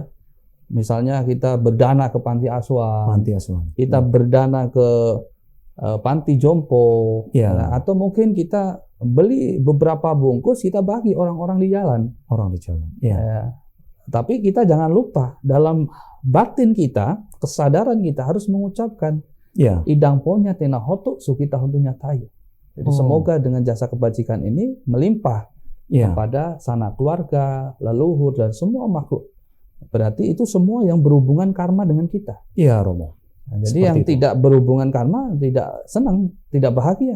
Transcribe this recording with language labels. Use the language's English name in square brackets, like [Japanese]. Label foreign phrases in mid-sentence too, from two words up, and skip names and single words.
[Indonesian] Misalnya kita berdana ke panti asuhan, kita berdana ke panti jompo, ya. Atau mungkin kita beli beberapa bungkus, kita bagi orang-orang di jalan. Ya. Tapi kita jangan lupa dalam batin kita, kesadaran kita harus mengucapkan [Pali] idang ponya tena hotu sukita hontunya tayo. [Indonesian] Jadi semoga dengan jasa kebajikan ini melimpah kepada sanak keluarga, leluhur dan semua makhluk. Berarti itu semua yang berhubungan karma dengan kita. Iya, Romo. Nah, jadi yang tidak berhubungan karma tidak senang, tidak bahagia.